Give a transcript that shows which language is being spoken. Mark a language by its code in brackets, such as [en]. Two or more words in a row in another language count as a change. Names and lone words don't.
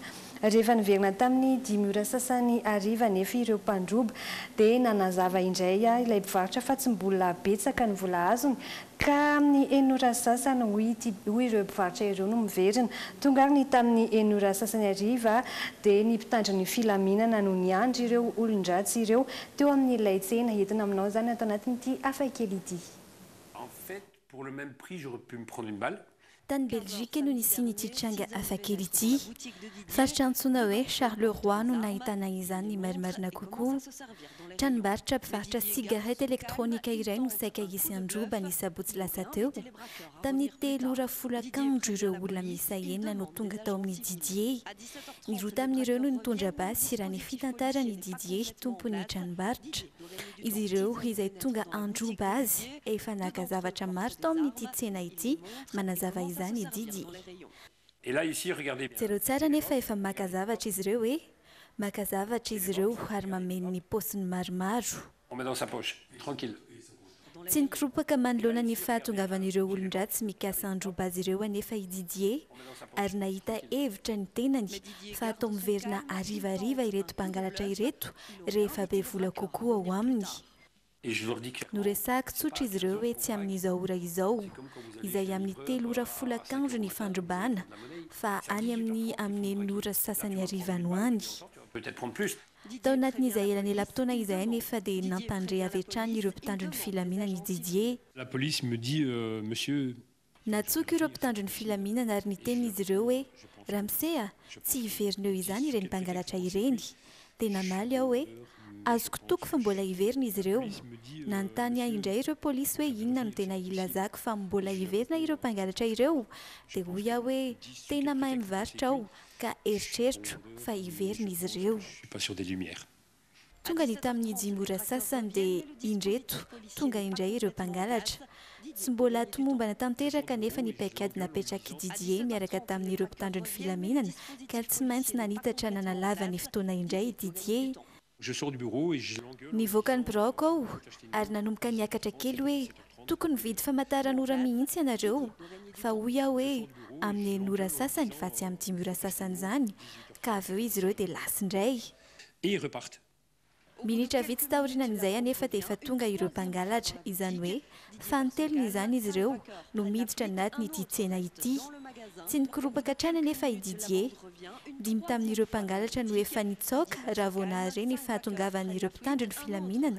[mg] Rehefa niverina tamin'ny 5 ora sasany hariva nefa ireo mpandroba dia nanazava indray ilay mpivarotra fa tsy mbola betsaka ny vola azony ka amin'ny 1 ora sasany hoy ireo mpivarotra ireo no miverina. Tonga ary ny tamin'ny 1 ora sasany hariva dia ny mpitandro ny filaminana no niandry ireo olon-dratsy ireo teo amin'ilay tsena entina aminao zany atao anatin'ity hafakely ity. [fr] En fait, pour le même prix, j'aurais pu me prendre une balle. [mg] Tany Belzika no nisy tranga hafakely ity. Faritra antsoina hoe Charleroi no nahitana izany marimarina kokoa. Tranombarotra mpivarotra sigareta elektronika iray no saika hisy androba ny sabotsy lasa teo. Tamin'ny 3:10 ireo olona miisa 9 no tonga tao amin'ny Didier. Ny roa tamin'ireo no nitondra basy raha ny fitantarany Didier tompony tranombarotra. Izy ireo izay tonga androba azy efa naka zavatra maro tao amin'ity tsena ity manazava izany Didier. [fr] Et là ici, regardez. [mg] Zero tsara nefa efa maka zavatra izy ireo maka zavatra izy ireo ary mameno ny paosiny maromaro. [fr] On met dans sa poche, tranquille. [mg] Tsy nikoropoka manoloana ny fahatongavan'ireo olon-dratsy mikasa androba azy ireo anefa i Didier ary nahita hevitra ny tenany fa atao miverina arivariva ireto mpangalatra ireto rehefa be vola kokoa ao aminy. No resaka tsotra izy ireo hoe tsy amin'izao ora izao izay amin'ny 3:10 ny fandrobana fa any amin'ny 1 ora sasany hariva no any. Tao anatin'izay elan'elam-potoana izay nefa dia nampandre avy hatrany ireo mpitandro ny filaminana Didier. [fr] La police me dit, monsieur. [mg] Natsoka ireo mpitandro ny filaminana ary nitenin'izy ireo hoe Ramsea, tsy hiverineo izany ireny mpangalatra ireny. Tena maly aho hoe azoko toko fa mbola hiverina izy ireo. Nanontany ahy indray ireo polisy hoe inona no tena ilazako fa mbola hiverina ireo mpangalatra ireo. Dia hoy aho hoe tena mahay mivarotra aho ka eritreritro fa hiverina izy ireo. Tonga ny tamin'ny 5 ora sasany dia indreto tonga indray ireo mpangalatra. Tsy mbola tomombana tanteraka nefa ny paikady napetraky Didier miaraka tamin'ireo mpitandro ny filaminana ka tsy maintsy nanitatra nanalava ny fotoana indray Didier. [fr] Je sors du bureau et je l'engueule. [mg] Nivoaka ny biraoko aho ary nanomboka niakatra kely hoe tokony vidy famataran'ora mihitsy ianareo fa hoy aho hoe amin'ny 1 ora sasany fa tsy amin'ny 5 ora sasany izany ka avy eo izy ireo dia lasa indray. [fr] Et ils repartent. [mg] Minitra vitsy taorianan'izay anefa dia efa tonga ireo mpangalatra izany hoe fanotelony izany izy ireo no miditra anatin'ity tsena ity. Tsy nikoropaka hatrany anefa i Didier. 5 tamin'ireo mpangalatra no efa nitsoaka raha vao nahare ny fahatongavan'ireo mpitandro ny filaminana.